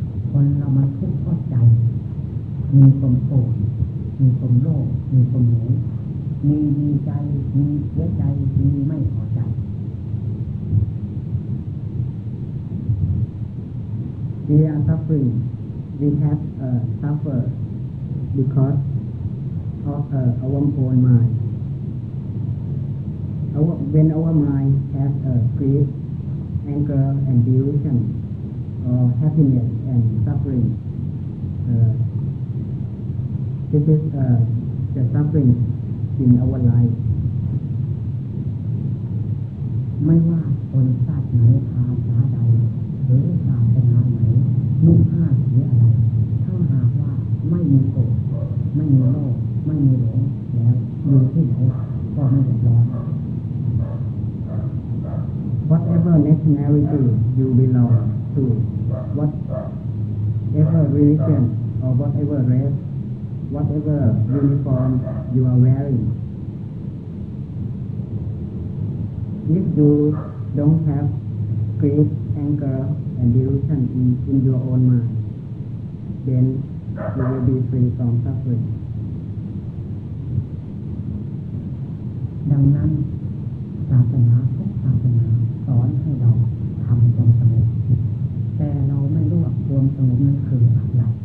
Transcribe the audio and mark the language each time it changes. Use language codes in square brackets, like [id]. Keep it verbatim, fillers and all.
[th] คนเรามันทุกข์เพราะใจมีความโกรธมีความโลภมีความหลงมีดีใจมีเสียใจมีไม่พอใจ [en] We are suffering. We have uh, suffered because of uh, our own mind. Our, when our mind has uh, grief, anger, and delusion, or happiness and suffering, uh, this is uh, the suffering. in our life [th] ไม่ว่าคนชาติไหนภาษาใดหรือศาสนาไหน นุ่งผ้าสีอะไรถ้าหากว่าไม่มีโกรธไม่มีโลภไม่มีหลงแล้วอยู่ที่ไหนก็ไม่เดือดร้อน [en] Whatever nationality you belong to, whatever religion or whatever race, whatever uniform you are wearing, if you don't have grief, anger, and delusion in, in your own mind, then you will be free from suffering. [th] ดังนั้นศาสนาทุกศาสนาสอนให้เราทำความสงบแต่เราไม่รู้ว่าความสงบนั้นคืออะไร